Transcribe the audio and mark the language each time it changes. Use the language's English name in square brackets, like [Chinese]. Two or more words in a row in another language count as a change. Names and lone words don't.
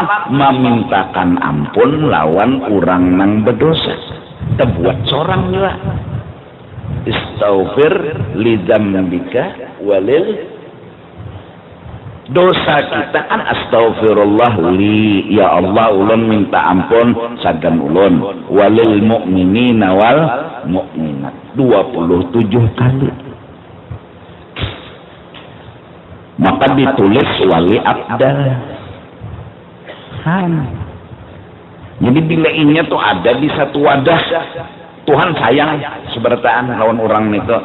[Banjar] Memintakan ampun lawan orang nang berdosa. Terbuat seorang juga. [Arabic] Istaghfir li dzambika walil, [Banjar] dosa kita kan astaghfirullah li, ya Allah ulun minta ampun sagan ulun, [Arabic] walil mu'minina wal mu'minat 27 kali. [Banjar] Maka ditulis wali abdal. Jadi bila inya tuh ada di satu wadah, Tuhan sayang sebertaan lawan orang itu.